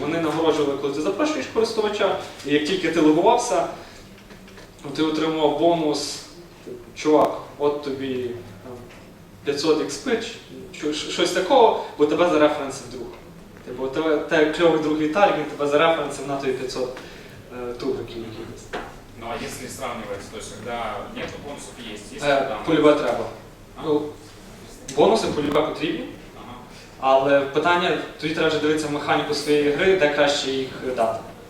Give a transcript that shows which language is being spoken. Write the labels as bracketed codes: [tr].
[uk] Вони нагороджували, коли ти запрошуєш користувача, і як тільки ти логувався, ти отримував бонус, чувак, от тобі 500 XP, щось такого, бо тебе зареференсив друг. Типу, тебе кльовий друг Віталій, він тебе зареференсив на тобі 500 тугриків якихось. [ru] Ну а если сравнивать, то есть когда нет бонусов, есть, если там... [uk] Полюбе треба. Ну, бонуси полюбе потрібні, Ага. але питання, тоді треба вже дивитися в механіку своєї гри, де краще їх дати.